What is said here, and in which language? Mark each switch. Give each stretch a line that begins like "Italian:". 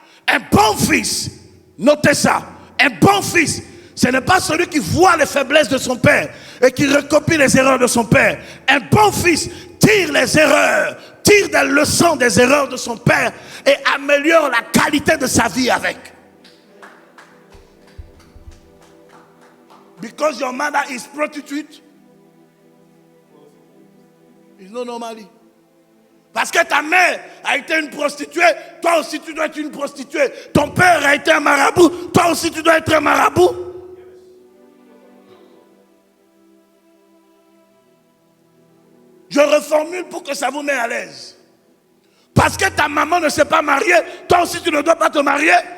French: Un bon fils, notez ça, un bon fils, ce n'est pas celui qui voit les faiblesses de son père et qui recopie les erreurs de son père. Un bon fils tire les erreurs, tire des leçons des erreurs de son père et améliore la qualité de sa vie avec.
English: Because your mother is prostitute, it's not normally.
French: Parce que ta mère a été une prostituée, toi aussi tu dois être une prostituée. Ton père a été un marabout, toi aussi tu dois être un marabout. Je reformule pour que ça vous mette à l'aise. Parce que ta maman ne s'est pas mariée, toi aussi tu ne dois pas te marier.